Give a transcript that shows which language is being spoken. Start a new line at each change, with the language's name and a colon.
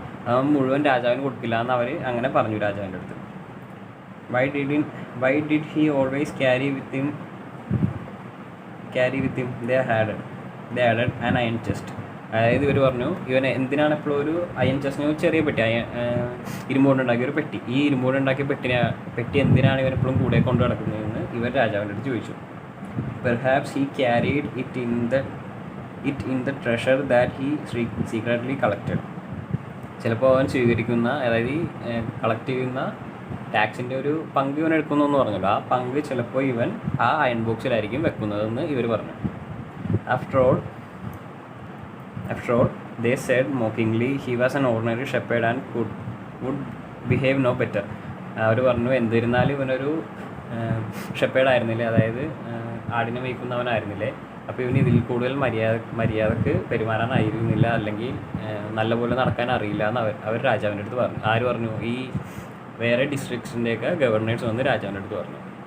Malayalam: അവൻ മുഴുവൻ രാജാവിന് കൊടുക്കില്ല എന്ന് അവർ അങ്ങനെ പറഞ്ഞു രാജാവിൻ്റെ അടുത്ത്.
English: Why did he always carry with him they added an iron chest.
Malayalam: അതായത് ഇവർ പറഞ്ഞു ഇവനെ എന്തിനാണ് എപ്പോഴും ഒരു അയൺ ചെസ്റ്റിന് ചെറിയ പെട്ടി, ഇരുമ്പോണ്ടുണ്ടാക്കിയ ഒരു പെട്ടി, ഈ ഇരുമ്പോണ്ടുണ്ടാക്കിയ പെട്ടി എന്തിനാണ് ഇവനെപ്പോഴും കൂടെ കൊണ്ടു നടക്കുന്നതെന്ന് ഇവർ രാജാവിൻ്റെ അടുത്ത് ചോദിച്ചു.
English: Perhaps he carried it in the treasure that he secretly collected.
Malayalam: ചിലപ്പോൾ അവൻ അതായത് കളക്ട് ചെയ്യുന്ന ടാക്സിൻ്റെ ഒരു പങ്ക് ഇവൻ എടുക്കുന്നു എന്ന് പറഞ്ഞല്ലോ, ആ പങ്ക് ചിലപ്പോൾ ഇവൻ ആ അയൺ ബോക്സിലായിരിക്കും വെക്കുന്നതെന്ന് ഇവർ പറഞ്ഞു.
English: After all, they said mockingly, he was an ordinary shepherd and would behave no better.
Malayalam: അവർ പറഞ്ഞു എന്നിരുന്നാലും ഇവനൊരു ഷെപ്പേർഡ് ആയിരുന്നില്ലേ, അതായത് ആടിനെ മേയ്ക്കുന്നവനായിരുന്നില്ലേ, അപ്പോൾ ഇവന് ഇതിൽ കൂടുതൽ മര്യാദക്ക് പെരുമാറാനായിരുന്നില്ല, അല്ലെങ്കിൽ നല്ലപോലെ നടക്കാൻ അറിയില്ല എന്ന് അവർ രാജാവിൻ്റെ അടുത്ത് പറഞ്ഞു. ആര് പറഞ്ഞു? ഈ വേറെ ഡിസ്ട്രിക്ട്സിൻ്റെയൊക്കെ ഗവർണേഴ്സ് വന്ന് രാജാവിൻ്റെ അടുത്ത് പറഞ്ഞു.